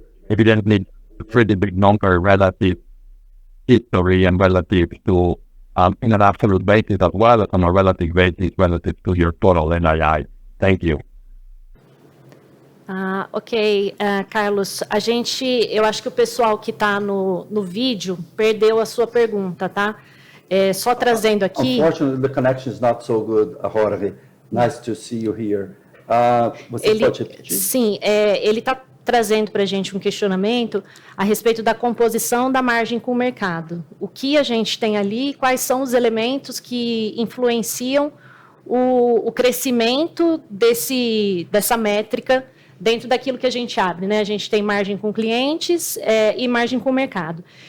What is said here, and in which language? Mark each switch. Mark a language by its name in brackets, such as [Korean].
[English] evidently a pretty big number relative history and relative to in an absolute basis as well as on a relative basis relative to your total NII. Thank you. [Portuguese] Ok, Carlos, eu acho que o pessoal que está no vídeo perdeu a sua pergunta, tá? Só trazendo aqui... [English] Unfortunately, the connection is not so good, Jorge. Nice to see you here. [Portuguese] Você pode repetir? Sim, ele está trazendo para a gente um questionamento a respeito da composição da margem com o mercado. O que a gente tem ali, quais são os elementos que influenciam o crescimento dessa métrica dentro daquilo que a gente abre, né? A gente tem margem com clientes e margem com o mercado.